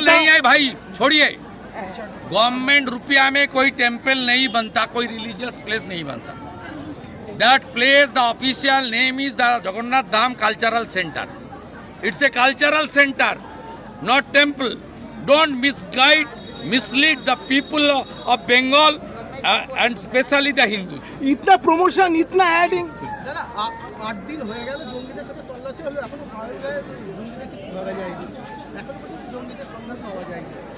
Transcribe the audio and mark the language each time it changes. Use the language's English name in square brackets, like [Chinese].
[Hindi] नहीं है भाई, छोड़िए। गवर्नमेंट रुपया में कोई टेम्पल नहीं बनता, कोई रिलीजियस प्लेस नहीं बनता। [English] That place, the official name is the Jagannath Dham cultural centre. It's a cultural centre, not temple. Don't mislead the people of Bengal and especially the Hindus. [Hindi] इतना प्रमोशन, इतना एडिंग। [Bangla] যারা 8 দিন হয়ে গেল জঙ্গিদের কাছে তল্লাশি হলো, এখনো ধরা যায়নি, ধরা যায়নি, এখনো পর্যন্ত জঙ্গিদের সন্ধান পাওয়া যায়নি।